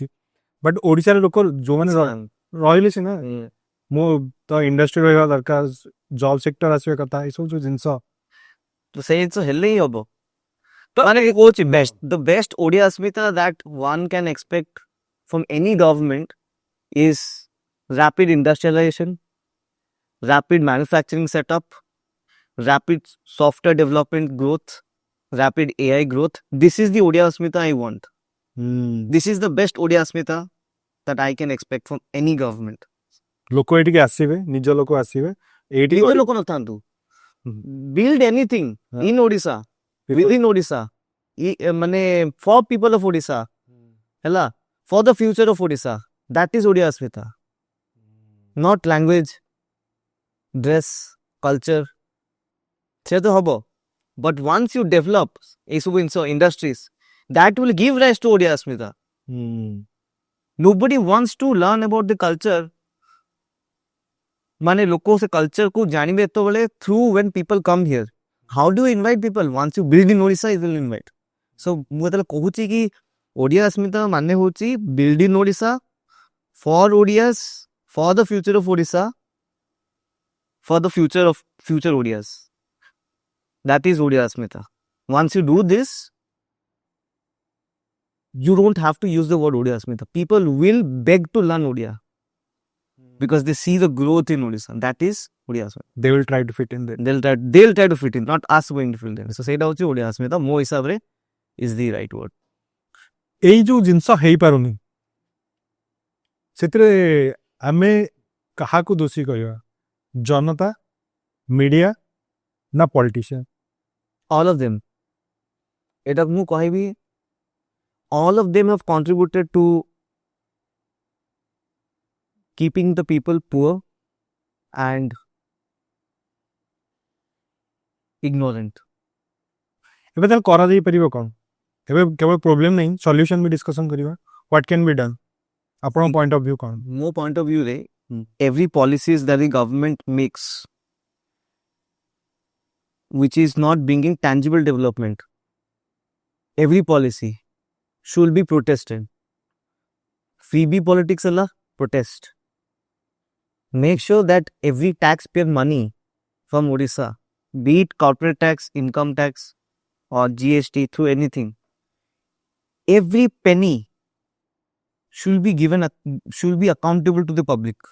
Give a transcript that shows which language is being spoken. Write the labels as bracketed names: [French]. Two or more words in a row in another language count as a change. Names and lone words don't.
[Odia] ବଟ୍ ଓଡ଼ିଶାରେ ଲୋକ ଯୋଉମାନେ ରହିଲେ ସିନା, ମୁଁ ତ ଇଣ୍ଡଷ୍ଟ୍ରି ରହିବା ଦରକାର, ଜବ ସେକ୍ଟର ଆସିବା କଥା, ଏସବୁ ଯୋଉ ଜିନିଷ, ତ ସେଇ ଜିନିଷ ହେଲେ ହିଁ ହବ। ମାନେ କହୁଛି [English] best, the best Odia Asmita that one can expect from any government is rapid industrialization, rapid manufacturing setup, rapid software development growth, rapid AI growth. This is the Odia Asmita I want. This is the best Odia Asmita that I can expect from any government. [Odia] ଲୋକ ଏଠିକି ଆସିବେ, ନିଜ ଲୋକ ଆସିବେ ଏଇଠି, ନିଜ ଲୋକ ନଥାନ୍ତୁ, [English] build anything in Odisha, within Odisha, ମାନେ for people of Odisha, ହେଲା, for the future of Odisha. That is Odia Asmita. Not language, dress, culture, [Odia] ସେ ତ ହବ, [English] but once you develop [Odia] ଏଇସବୁ ଜିନିଷ [English] industries, that will give rise to Odia Asmita. Nobody wants to learn about the culture. [Odia] ମାନେ ଲୋକ ସେ କଲଚର କୁ ଜାଣିବେ ଯେତେବେଳେ [English] through when people come here. How do you invite people? Once you build in Odisha, you will invite. So [Odia] ମୁଁ ଯେତେବେଳେ କହୁଛି କି ଓଡ଼ିଆ ଅସ୍ମିତା ମାନେ ହଉଛି [English] build in Odisha, for Odias, for the future of Odisha, for the future of future Odias. That is Odia Asmita. Once you do this, you don't have to use the word Odia Asmita. People will beg to learn Odia because they see the growth in Odisha. That is Odia Asmita. they will try to fit in there. They'll try to fit in, not us going to fit in. So [Odia] ସେଇଟା ହଉଛି [English] Odia Asmita [Odia] ମୋ ହିସାବରେ [English] is the right word. [Odia] ଏଇ ଯୋଉ ଜିନିଷ ହେଇପାରୁନି, ସେଥିରେ ଆମେ କାହାକୁ ଦୋଷୀ କରିବା? ଜନତା, ମିଡିଆ ନା ପଲିଟିସିଆନ? [English] All of them. [Odia] ଏଟା ମୁଁ କହିବି, [English] all of them have contributed to keeping the people poor and ignorant. [Odia] ଏବେ ତାହେଲେ କରାଯାଇପାରିବ କ'ଣ? ଏବେ କେବଳ ପ୍ରୋବ୍ଲେମ ନାହିଁ, ସଲ୍ୟୁସନ ବି ଡିସ୍କସନ କରିବା। [English] What can be done? ଆପଣଙ୍କ point of view କ'ଣ? ମୋ point of view ରେ every policies that the government makes which is not bringing tangible development, every policy should be protested. Freebie politics alla protest. Make sure that every taxpayer money from Odisha, be it corporate tax, income tax, or GST, through anything, every penny should be should be accountable to the public.